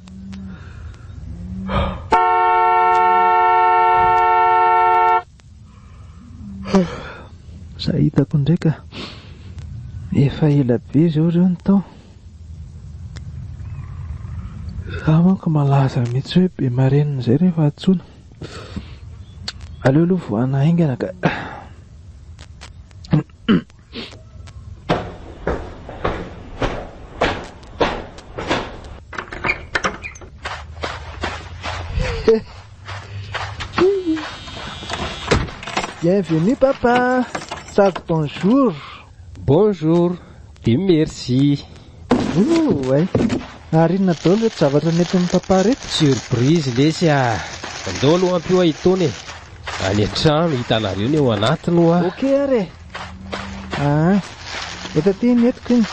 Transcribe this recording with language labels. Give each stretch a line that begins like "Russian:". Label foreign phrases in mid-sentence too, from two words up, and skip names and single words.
Malagasy: Izay hitako ndraika efa ela be izao ireo ny tao. Zaho manko malaza mihitsy hoe be marenina izay rehefa atsoina. Aleo aloha voana haingana ka
French: Bienvenue papa.
Malagasy: Sady bonjour.
French: Bonjour. Et merci. Ouais.
Malagasy: Ary inona daholo reto zavatra nentin'ny papa reto? Surprise lesy andao aloha ampio ahitony any an-trano hitanareo ny eo anatiny hoa. Ok are. Eto ty netiko iny.